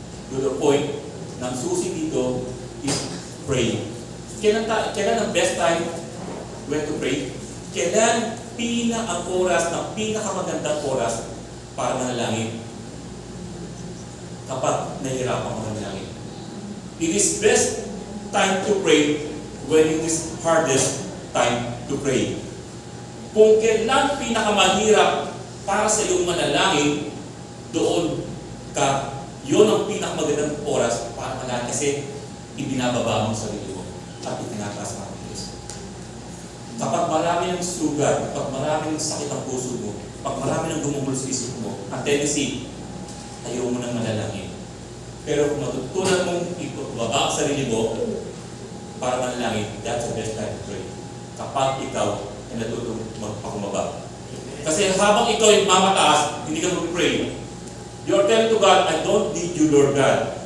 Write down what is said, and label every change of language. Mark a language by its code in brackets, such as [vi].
[en] To the point, [tl] ng susi dito is pray. Kailan ang [en] best time when to pray? [tl] Kailan ang oras, ng pinakamagandang oras para manalangin? Kapag nahihirapan ka manalangin. [en] It is best time to pray when it is hardest time to pray. [tl] Kung kailan pinakamahirap para sa iyong manalangin, doon yun ang pinakamagandang oras para manalangin kasi ibinababa mo sa sarili mo at itinataas mo ang Diyos. Kapag marami ng sugat, kapag marami ng sakit ang puso mo, kapag marami ng gumugulo sa isip mo, ang tendency, ayaw mo nang manalangin. Pero kung matutunan mong ibaba ang sarili mo para manalangin, [en] that's the best time to pray. [tl] Kapag ikaw ay natutong magpakumaba. Kasi habang ikaw ay mamataas, hindi ka mag-pray. [en] You're telling to God, I don't need you, Lord God.